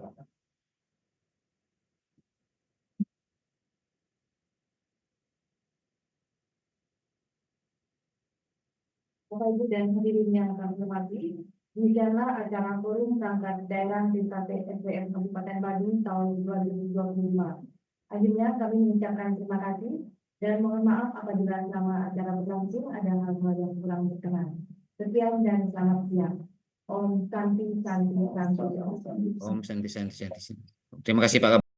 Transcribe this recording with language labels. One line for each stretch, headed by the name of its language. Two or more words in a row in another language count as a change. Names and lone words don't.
Indonesian: Bapak Ibu dan hadirin yang kami hormati, demikianlah acara forum perangkat daerah BKPSDM Kabupaten Badung tahun 2025. Akhirnya kami mengucapkan terima kasih dan mohon maaf apabila selama acara berlangsung ada hal-hal yang kurang berkenan. Sekian dan selamat siang.
Sanskrit: Om Santi Santi Santi. Om Santi Santi Santi.
Indonesian: Terima kasih Pak Kaban.